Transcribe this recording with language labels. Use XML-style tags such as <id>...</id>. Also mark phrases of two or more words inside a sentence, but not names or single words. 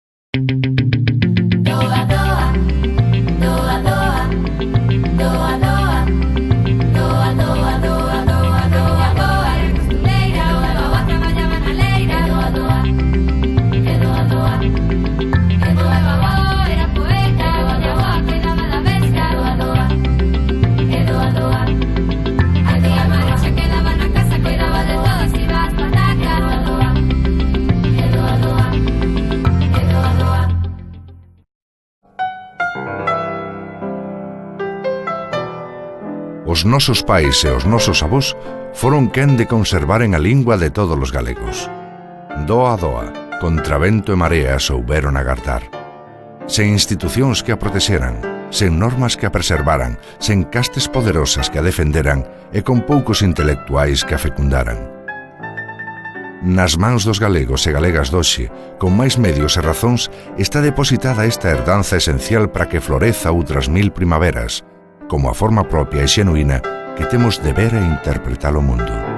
<gl>Doa, doa, doa, doa, doa, doa, doa, doa, doa, doa, doa, doa, era costureira, doa, doa, traballaba na leira, doa, doa, e doa, doa, e doa, babó, era poeta, doa, doa, cuidaba da bestia, doa, doa, e doa, doa, a tía Mari se quedaba na casa, cuidaba de todos, iba ás patacas, doa, doa, e doa, doa, e doa, doa. Os nosos pais e os nosos avós foron quen de conservaren a lingua de todos os galegos. Doa a doa, contra vento e marea souberon agardar. Sen institucións que a protexeran, sen normas que a preservaran, sen castes poderosas que a defenderan e con poucos intelectuais que a fecundaran. Nas mans dos galegos e galegas doxe, con máis medios e razóns, está depositada esta herdanza esencial para que floreza outras 1000 primaveras, como a forma propia e xenuína que temos de ver e interpretar o mundo.</gl>